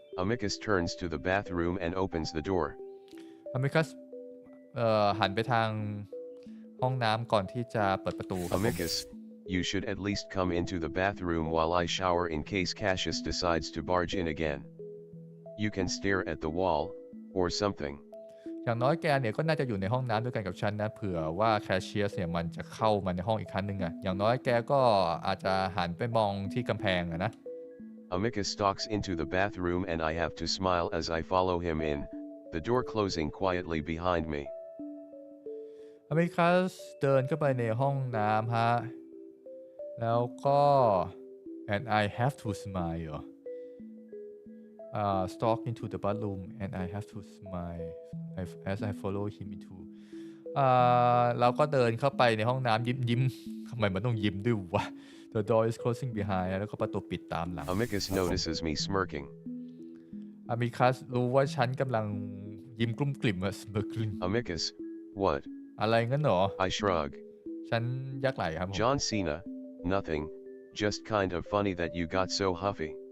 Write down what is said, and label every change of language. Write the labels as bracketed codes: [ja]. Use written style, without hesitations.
[en] Amicus turns to the bathroom and opens the door. [th] Amicus หันไปทางห้องน้ำก่อนที่จะเปิดประตู [en] Amicus, you should at least come into the bathroom while I shower in case Cassius decides to barge in again. You can stare at the wall, or something. [th] อย่างน้อยแกเนี่ยก็น่าจะอยู่ในห้องน้ำด้วยกันกับฉันนะเผื่อว่าแคชเชียร์เนี่ยมันจะเข้ามาในห้องอีกครั้งหนึ่งอะอย่างน้อยแกก็อาจจะหันไปมองที่กำแพงอะนะ [en] Amicus stalks into the bathroom and I have to smile as I follow him in, the door closing quietly behind me. [th] อเมริคัสเดินเข้าไปในห้องน้ำฮะแล้วก็ [en] and I have to smile stalk into the bathroom and I have to smile as I follow him into [th] เราก็เดินเข้าไปในห้องน้ำยิ้มทำไมมันต้องยิ้มด้วยวะ [en] The door is closing behind [th] แล้วก็ประตูปิดตามหลัง [en] Amicus notices me smirking. [th] อเมริคัสรู้ว่าฉันกำลังยิ้มกลุ้มกลิ่มอะ smirking [en] Amicus, what? [th] อะไรงั้นหรอ [en] I shrug. [th] ฉันยักไหล่ครับผม [en] John Cena, nothing, just kind of funny that you got so huffy.